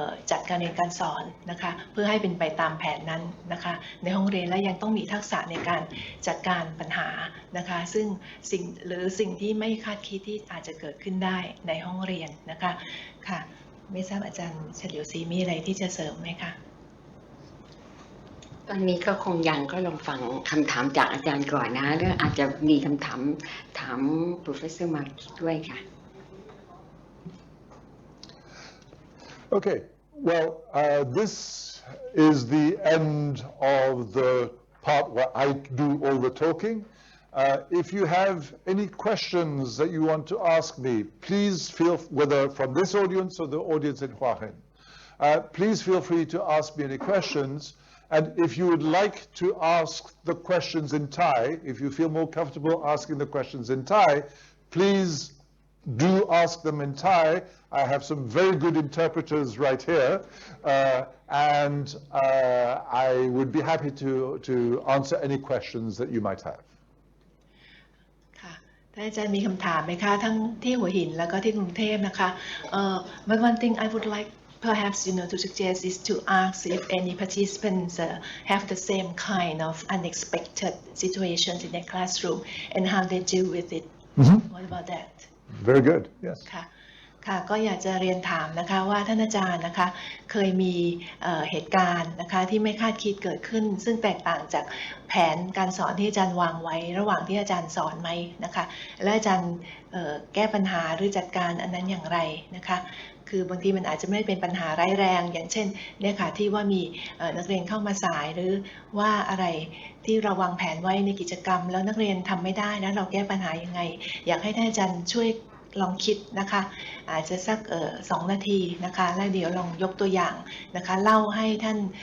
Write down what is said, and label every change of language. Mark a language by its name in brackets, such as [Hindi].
[Thai] จัดการเรียนการสอนนะคะเพื่อให้เป็นไปตามแผนนั้นนะคะในห้องเรียนและยังต้องมีทักษะในการจัดการปัญหานะคะซึ่งสิ่งที่ไม่คาดคิดที่อาจจะเกิดขึ้นได้ในห้องเรียนนะคะค่ะไม่ทราบอาจารย์เฉลียวศรีมีอะไรที่จะเสริมไหมคะ ตอนนี้ก็คงยังก็ลองฟังคำถามจากอาจารย์ก่อนนะแล้วอาจจะมีคำถามถาม Professor Mark ด้วยค่ะ [English] Okay, well, this is the end of the part where I do all the talking. If you have any questions that you want to ask me, please feel, whether from this audience or the audience in Hua Hin, please feel free to ask me any questions. And if you would like to ask the questions in Thai, if you feel more comfortable asking the questions in Thai, please do ask them in Thai. I have some very good interpreters right here, and I would be happy to answer any questions that you might have. [Thai] ค่ะท่านอาจารย์มีคำถามไหมคะทั้งที่หัวหินแล้วก็ที่กรุงเทพนะคะ [English] but one thing I would like perhaps to suggest is to ask if any participants have the same kind of unexpected situations in their classroom and how they deal with it. What about that? Very good. Yes. [Thai] ค่ะก็อยากจะเรียนถามนะคะว่าท่านอาจารย์นะคะเคยมีเหตุการณ์นะคะที่ไม่คาดคิดเกิดขึ้นซึ่งแตกต่างจากแผนการสอนที่อาจารย์วางไว้ระหว่างที่อาจารย์สอนไหมนะคะและอาจารย์ แก้ปัญหาหรือจัดการอันนั้นอย่างไรนะคะคือบางทีมันอาจจะไม่เป็นปัญหาร้ายแรงอย่างเช่นเนี่ยค่ะที่ว่ามีนักเรียนเข้ามาสายหรือว่าอะไรที่เราวางแผนไว้ในกิจกรรมแล้วนักเรียนทำไม่ได้แล้วเราแก้ปัญหายังไงอยากให้ท่านอาจารย์ช่วยลองคิดนะคะอาจจะสัก2 นาทีนะคะแล้วเดี๋ยวลองยกตัวอย่างนะคะเล่าให้ท่าน